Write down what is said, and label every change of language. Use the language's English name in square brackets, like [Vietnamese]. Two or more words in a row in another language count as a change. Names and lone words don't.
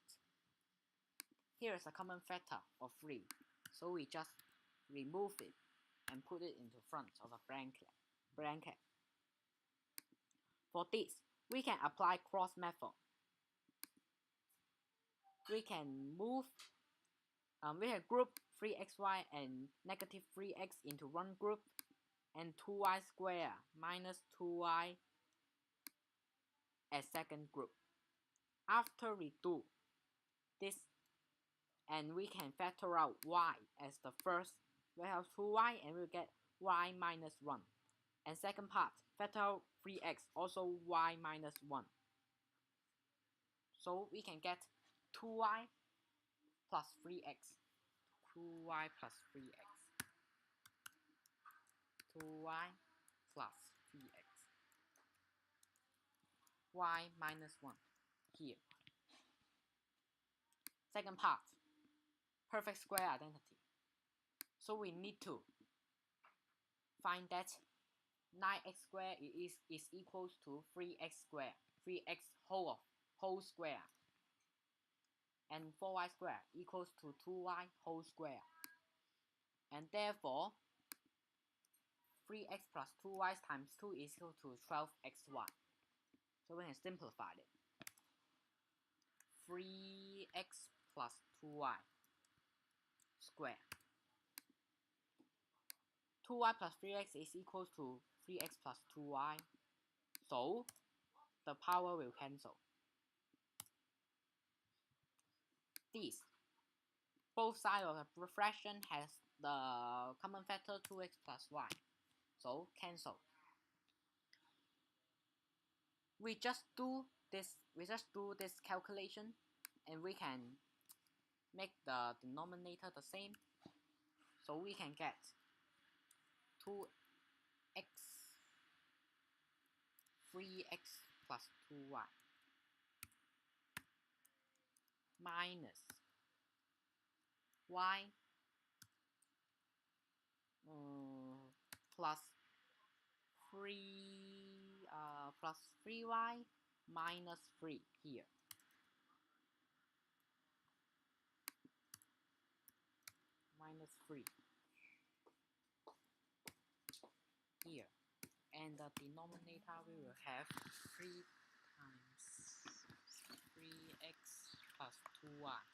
[English] Here is a common factor of 3, so we just remove it and put it into front of a bracket. For this, we can apply cross method. We can group 3xy and negative 3x into one group, and 2y squared minus 2y as second group. After we do this, and we can factor out y as the first, we have 2y and we'll get y minus 1. And second part, factor out 3x, also y minus 1. So we can get 2y plus 3x. 2y plus 3x. 2y plus 3x. y minus 1 here. Second part, perfect square identity. So we need to find that 9x squared is equals to 3x squared, 3x whole square, and 4y squared equals to 2y whole square. And therefore, 3x plus 2y times 2 is equal to 12xy. So we can simplify it. 3x plus 2y square. 2y plus 3x is equal to 3x plus 2y. So the power will cancel. This, both sides of the fraction has the common factor 2x plus y. So cancel. We just do this calculation, and we can make the denominator the same. So we can get 2x 3x plus 2y minus y plus 3y minus 3 here. Minus 3 here. And the denominator we will have 3 times 3x plus 2y.